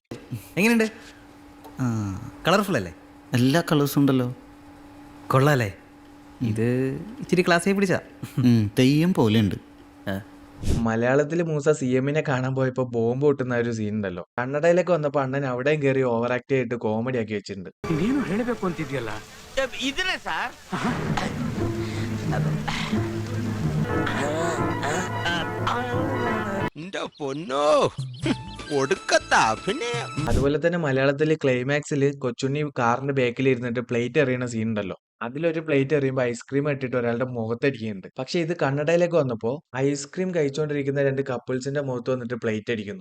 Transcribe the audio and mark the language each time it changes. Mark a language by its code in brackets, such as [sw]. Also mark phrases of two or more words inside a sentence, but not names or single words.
[ml] എങ്ങനെയുണ്ട്? കളർഫുൾ അല്ലേ? എല്ലാ കളേഴ്സും ഉണ്ടല്ലോ. കൊള്ളാല്ലേ? ഇത് ഇച്ചിരി ക്ലാസ്സിൽ പിടിച്ചാ തെയ്യം പോലെ ഉണ്ട്. മലയാളത്തിൽ മൂസ സി എമ്മിനെ കാണാൻ പോയപ്പോ ബോംബ് പൊട്ടുന്ന ഒരു സീൻ ഉണ്ടല്ലോ. കന്നഡയിലേക്ക് വന്നപ്പോ അണ്ണൻ അവിടെയും കയറി [en] over act [ml] ചെയ്തിട്ട് കോമഡി ആക്കി വെച്ചിട്ടുണ്ട്. [kn] ನೀನು ಹೇಳಬೇಕು ಅಂತಿದ್ಯಲ್ಲ ಇದ್ರೆ ಸರ್. [ml] പൊന്നോ ഒടുക്കത്താ. പിന്നെ അതുപോലെ തന്നെ മലയാളത്തില് ക്ലൈമാക്സിൽ കൊച്ചുണ്ണി കാറിന്റെ ബാക്കിൽ ഇരുന്നിട്ട് പ്ലേറ്റ് എറിയുന്ന സീൻ ഉണ്ടല്ലോ. അതിലൊരു പ്ലേറ്റ് എറിയുമ്പോൾ ഐസ്ക്രീം ഇട്ടിട്ട് ഒരാളുടെ മുഖത്തടിക്കുന്നുണ്ട്. പക്ഷെ ഇത് കന്നഡയിലേക്ക് വന്നപ്പോൾ ഐസ്ക്രീം കഴിച്ചുകൊണ്ടിരിക്കുന്ന 2 കപ്പിൾസിന്റെ മുഖത്ത് വന്നിട്ട് പ്ലേറ്റ് അടിക്കുന്നു.